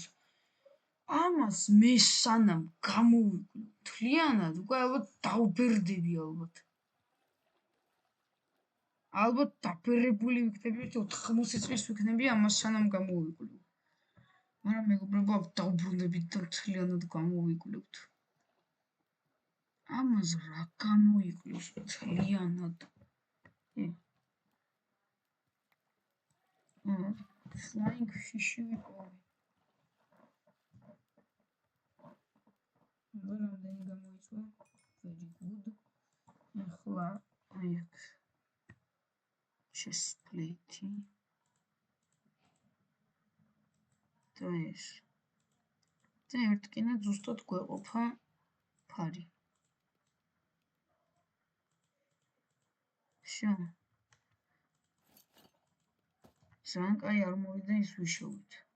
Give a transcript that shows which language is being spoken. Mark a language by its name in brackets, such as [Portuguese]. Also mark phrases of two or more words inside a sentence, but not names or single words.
[Georgian] ამას მე სანამ გამოვიკვი მთლიანად, უკვე ალბათ დავბერდები ალბათ. ალბათ დაბერებული ვიქნები 80 წლის ვიქნები ამას სანამ გამოვიკვლიო. მაგრამ მეგობრებო, დაუბრუნდებით და მთლიანად გამოვიკვლიოთ. ამას რა გამოიკვლიოს მთლიანად? [English] Flying fish [Georgian] ვიპოვე. რამდენი გამოიწვა? [English] Very good. [Georgian] ახლა აი აქ [English] chest plate. [Georgian] და ეს. და ერთკინა ზუსტად გვეყოფა ფარი. შო. ძალიან კაი არმორი და ის ვიშოვით.